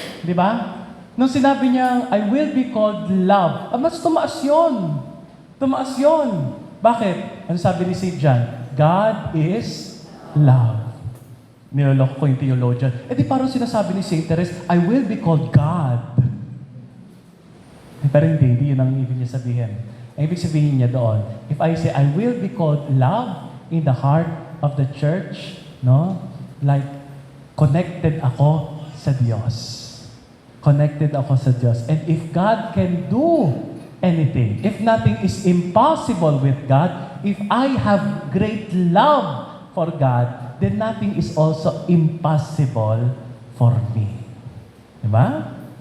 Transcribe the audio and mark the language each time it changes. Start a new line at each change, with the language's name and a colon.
Filipino: Di ba? Nung sinabi niya,
English: I will be called love,
Filipino: mas tumaas yun. Tumaas yun. Bakit? Ano sabi ni St. John?
English: God is love.
Filipino: Niloloko ko yung theologian. Eh di parang sinasabi ni St.
English: Therese, I will be called God.
Filipino: Pero hindi yun ang ibig niya sabihin. Ang ibig sabihin niya doon,
English: if I say, I will be called love in the heart of the church, no?
Filipino: Like, connected ako sa Diyos. Connected ako sa Diyos.
English: And if God can do anything, if nothing is impossible with God, if I have great love for God, then nothing is also impossible for me. Diba?